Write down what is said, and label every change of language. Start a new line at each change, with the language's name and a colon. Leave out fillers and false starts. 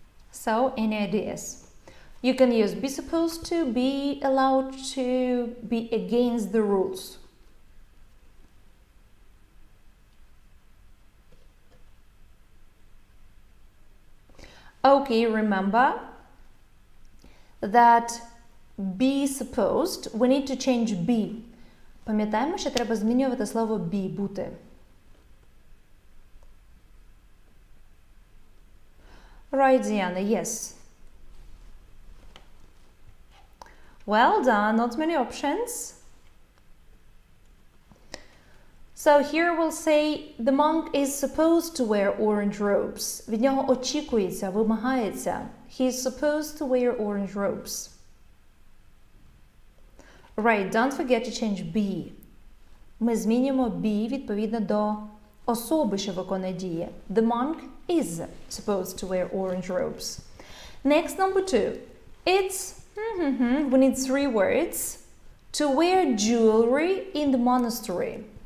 English: So, any ideas? You can use be supposed to, be allowed to, be against the rules. Okay, remember that be supposed, we need to change be.
Ukrainian: Пам'ятаємо, що треба змінювати слово be, бути.
English: Right, Diana, yes. Well done, not many options. So here we'll say the monk is supposed to wear orange robes.
Ukrainian: Від нього очікується, вимагається.
English: He is supposed to wear orange robes. Right, don't forget to change be.
Ukrainian: Ми змінюємо be відповідно до особи, що виконує дії.
English: The monk is supposed to wear orange robes. Next, number 2. It's, we need 3 words. To wear jewelry in the monastery.